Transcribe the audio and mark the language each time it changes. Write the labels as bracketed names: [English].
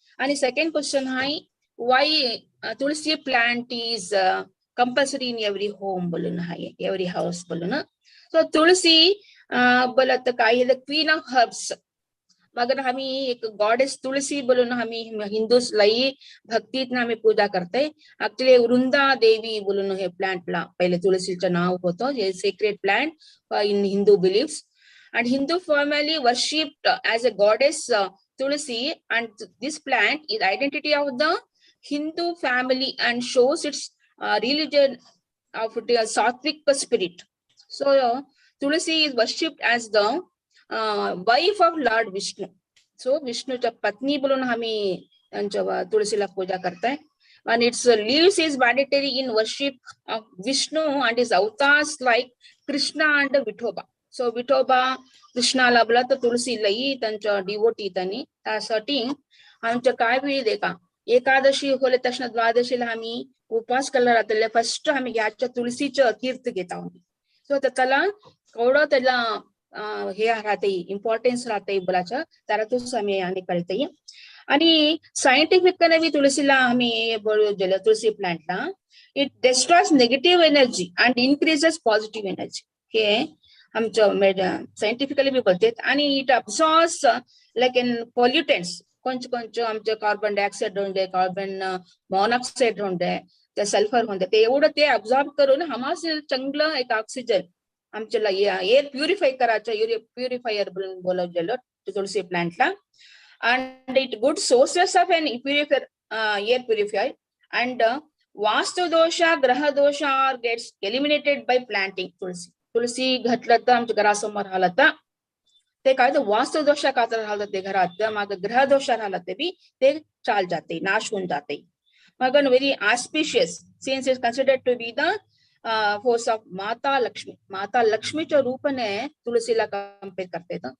[English] आणि second question आहे why Tulsi plant is compulsory in every home [Marathi] बोलून आहे, [English] Every house बोलून. [Marathi] सो तुळसी बोलत काय [English] Queen of herbs. [Marathi] मग आम्ही एक गॉडेस तुळसी बोलून आम्ही हिंदूस लई भक्तीत आम्ही पूजा करते. ऍक्च्युली वृंदा देवी बोलून हे प्लांटला पहिले तुळसीचं नाव होतं. हे [English] Sacred plant in Hindu beliefs and Hindu family worshipped as a goddess Tulsi, and this plant is identity of the Hindu family and shows its religion of the sattvic spirit. So Tulsi is worshipped as the wife of Lord Vishnu. [Marathi] So Vishnuच्या पत्नी बोलून आम्ही त्यांच्या तुळसीला पूजा करताय. [English] And its leaves is mandatory in worship of Vishnu and his avatars like Krishna and Vithoba. [Marathi] So Vithoba कृष्णाला बोला तर तुळसी लई त्यांच्या डिवोटी त्यांनी त्यासाठी आमच्या काय बी दे का एकादशी होले तक्षण द्वादशीला आम्ही उपवास केला राहतले फर्स्ट आम्ही याच्या तुळशीचं तीर्थ घेत आहोत. सो त्याला थोडं त्याला हे राहते इम्पॉर्टन्स राहते बोलायचं त्याला तूच आम्ही आणि कळते. आणि सायंटिफिकने बी तुळशीला आम्ही बोललो तुळसी प्लांटला [English] It destroys negative energy and increases positive energy. [Marathi] हे आमच्या सायंटिफिकली बी बोलतात. आणि [English] it absorbs like in pollutants [Marathi] कोणचं आमचं कार्बन डायऑक्साईड राहून दे, कार्बन मोनॉक्साईड राहून दे, ते सल्फर होऊन दे, ते एवढं ते अब्सॉर्ब करून आम्हाला चांगलं एक ऑक्सिजन आमच्याला एअर प्युरिफाय करायचं प्युरिफायर म्हणून बोलवलेलं तुळसी प्लांटला. [English] and it good sources of an air purifier and vastu dosha graha dosha gets eliminated by planting tulsi. [Marathi] तुळसी घातलं तर आमच्या घरासमोर राहिलं तर ते काय तर वास्तु दोषा का तर राहिलं ते घरात मग ग्रह दोष राहिलं ते बी ते चाल जाते नाश होऊन जाते. मग [English] Very auspicious since is considered to be the force of Mata Lakshmi. [Marathi] माता लक्ष्मीच्या रूपाने तुळसीला कम्पेअर करते.